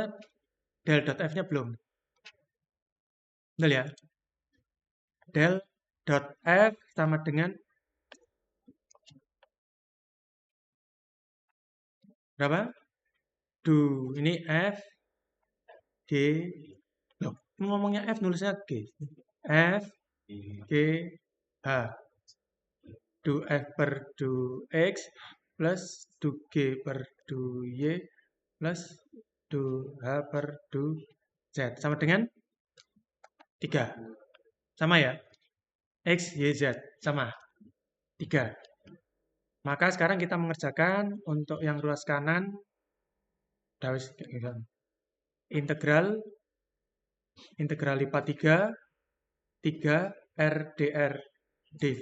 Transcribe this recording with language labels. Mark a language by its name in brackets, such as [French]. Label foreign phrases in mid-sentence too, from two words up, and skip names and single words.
[Indonesian] Del dot F-nya belum. Betul ya? Del dot F sama dengan berapa? Ini F G. Loh, ngomongnya F nulisnya G. F G H. Du F per du X plus du G per du Y plus du H per du Z. Sama dengan 3. Sama ya? X, Y, Z. Sama. 3. Maka sekarang kita mengerjakan untuk yang ruas kanan. Integral lipat 3 R dr dV.